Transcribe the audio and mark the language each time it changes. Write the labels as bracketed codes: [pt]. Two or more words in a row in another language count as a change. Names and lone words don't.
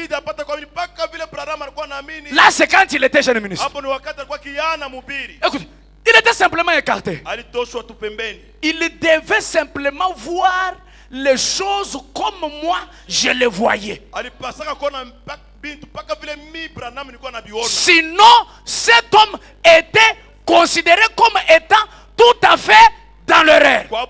[sw] Ilibidi apate kwa mpaka vile Branham alikuwa anaamini. [fr] Là, c'est quand il était jeune ministre. [sw] Hapo ni wakati alikuwa Kiana mhubiri. [fr] Écoute, il était simplement écarté. [sw] Alitoshwa tu pembeni. [fr] Il devait simplement voir les choses comme moi je les voyais. [sw] Alipasaka kuona [fr] Sinon, cet homme était considéré comme étant tout à fait dans l'erreur.